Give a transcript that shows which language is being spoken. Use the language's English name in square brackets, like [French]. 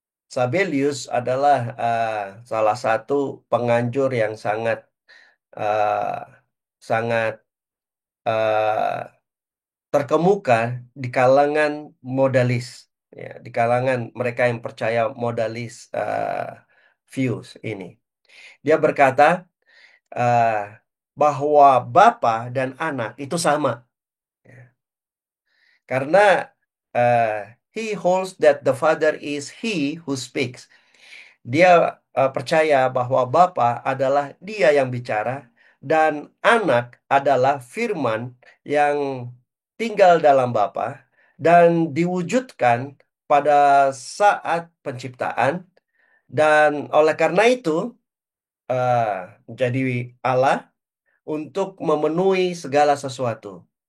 [Indonesian] Sabellius adalah salah satu penganjur yang sangat uh, sangat uh, terkemuka di kalangan modalis, ya, di kalangan mereka yang percaya modalis views ini. Dia berkata uh, bahwa Bapa dan Anak itu sama, ya. [English] Karena uh, he holds that the Father is he who speaks. [Indonesian] Dia percaya bahwa Bapa adalah dia yang bicara dan Anak adalah firman yang tinggal dalam Bapa dan diwujudkan pada saat penciptaan, dan oleh karena itu uh, menjadi Allah untuk memenuhi segala sesuatu.